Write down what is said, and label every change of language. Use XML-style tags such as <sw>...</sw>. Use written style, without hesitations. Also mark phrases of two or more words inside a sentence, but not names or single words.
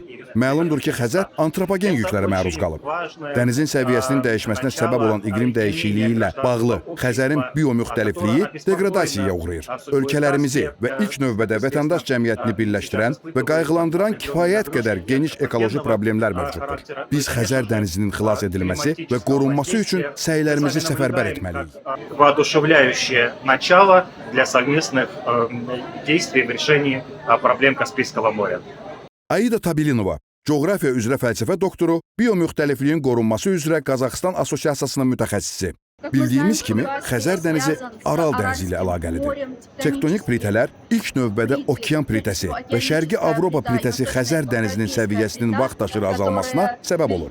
<az>Məlumdur ki, Xəzər antropogen yüklərə məruz qalıb. Dənizin səviyyəsinin dəyişməsinə səbəb olan iqlim dəyişikliyi ilə bağlı Xəzərin biomüxtəlifliyi degradasiyaya uğrayır. Ölkələrimizi və ilk növbədə vətəndaş cəmiyyətini birləşdirən və qayğılandıran kifayət qədər geniş ekoloji problemlər mövcuddur. Biz Xəzər dənizinin xilas edilməsi və qorunması üçün səylərimizi səfərbər etməliyik.</az> <ru>воодушевляющее начало для совместных действий в решении проблем Каспийского моря.</ru> <az>Aida Tabilinova, coğrafiya üzrə fəlsəfə doktoru, biomüxtəlifliyin qorunması üzrə Qazaxıstan Assosiasiyasının mütəxəssisi. Bildiyimiz kimi, Xəzər dənizi Aral dənizi ilə əlaqəlidir. Tektonik plitələr ilk növbədə okean plitəsi və Şərqi Avropa plitəsi Xəzər dənizinin səviyyəsinin vaxtaşırı azalmasına səbəb olur.</az>